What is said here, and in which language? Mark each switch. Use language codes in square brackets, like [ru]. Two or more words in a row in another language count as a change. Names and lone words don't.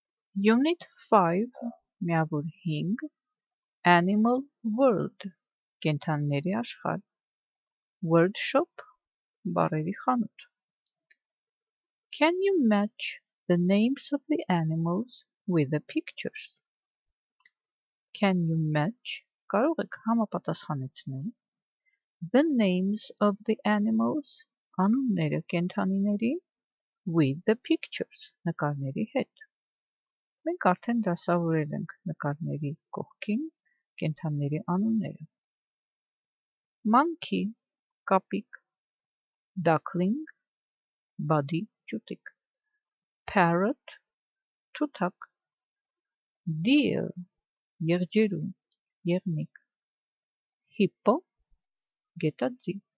[en] Unit 5 միավոր 5 Animal World [hy] կենդանիների աշխարհ [en] Word Shop [hy] բառերի խանութ [en] Can you match the names of the animals with the pictures? Can you match [hy] կարող եք համապատասխանեցնել [en] the names of the animals [hy] անունները կենդանիների [en] with the pictures [hy] նկարների հետ Մենք արդեն դասավորել ենք նկարների կողքին կենդանիների անունները Monkey կապիկ Duckling բադի ճուտիկ Parrot թութակ Deer եղջերու եղնիկ Hippo գետաձի